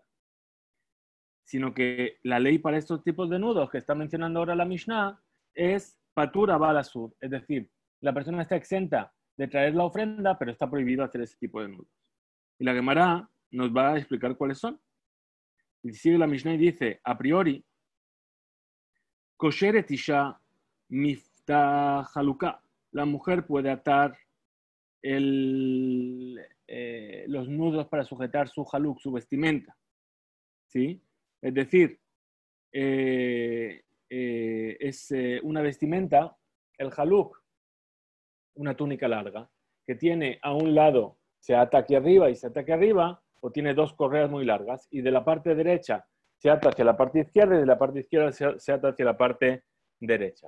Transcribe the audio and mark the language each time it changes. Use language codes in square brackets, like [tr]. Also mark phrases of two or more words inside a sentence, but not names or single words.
[es] Sino que la ley para estos tipos de nudos que está mencionando ahora la Mishnah es [he] פטור אבל אסור, [es] es decir, la persona está exenta de traer la ofrenda, pero está prohibido hacer ese tipo de nudos. Y la Gemara nos va a explicar cuáles son. Y sigue la Mishnah y dice, a priori, [he] קושרת אשה מפתח חלוקה. [es] La mujer puede atar los nudos para sujetar su haluk, su vestimenta. ¿Sí? Es decir, es una vestimenta, el haluk, una túnica larga, que tiene a un lado, se ata aquí arriba y se ata aquí arriba, o tiene dos correas muy largas, y de la parte derecha se ata hacia la parte izquierda y de la parte izquierda se ata hacia la parte derecha.